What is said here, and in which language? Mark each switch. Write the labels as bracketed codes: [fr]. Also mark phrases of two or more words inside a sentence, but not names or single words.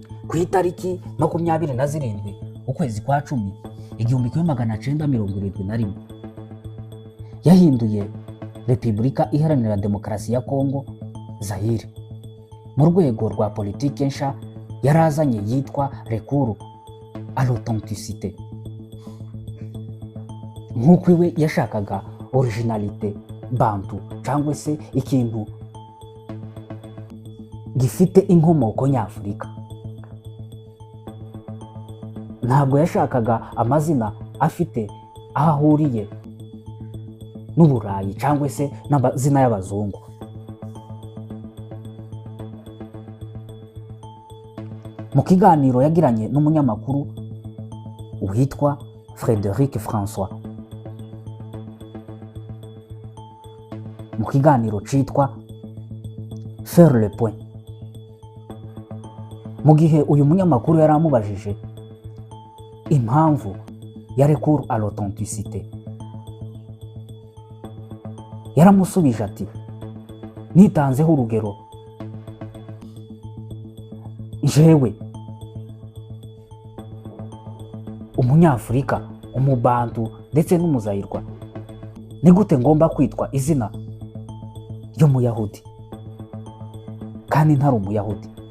[rw] ku itariki 27 ukwezi kwa 10 1971 yahinduye Repubulika Iharanira Demokarasi ya Kongo Zaire mu rwego rwa politike nsha yarazanye yitwa [fr] recours à l'authenticité. [rw] Nk'uko iwe yashakaga originalité bantu cyangwa se ikintu gifite inkomoko nyafurika. Ntabwo yashakaga amazina afite aho ahuriye n'Uburayi cyangwa se n'amazina y'abazungu. Mu kiganiro yagiranye n'umunyamakuru witwa Frédéric François, mu kiganiro cyitwa Faire le point, mu gihe uyu munyamakuru yari amubajije impamvu ya [fr] recours à l'authenticité, [rw] yaramusubije ati nitanzeho urugero, jewe umunyafurika, umubantu ndetse n'umuzayirwa, ni gute ngomba kwitwa izina ry'umuyahudi kandi ntari umuyahudi?